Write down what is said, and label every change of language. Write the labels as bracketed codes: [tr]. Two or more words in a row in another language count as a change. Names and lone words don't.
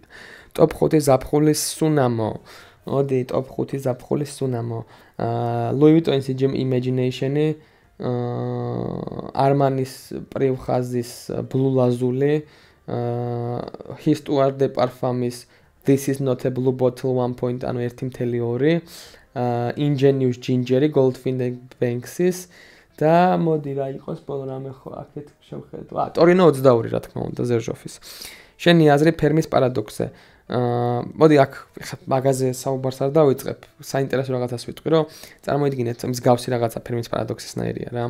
[ka] ტოპ 5 ზაფხულის სუნამო. მოდი ტოპ 5 ზაფხულის სუნამო. Louis Vuitton-ის Imagination-ი, Armani-ის პრივხაზის Blue Lazuli, Histoire de Parfum-ის This is not a blue bottle 1. ანუ 1.2, Ingenious Ginger-ი Goldfinch Banks-ის და მოდი რა იყოს ბოლო რამე ხო აქეთ შევხედო. Torino 22 რა თქმა უნდა ზერჟოფის. შენი აზრი ფერმის პარადოქსზე. მოდი აქ მაგაზე საუბარს არ დავიწყებ. საინტერესო რაღაცას ვიტყვი, რომ წარმოიდგინეთ მსგავსი რაღაცა ფერმის პარადოქსისნაირია რა.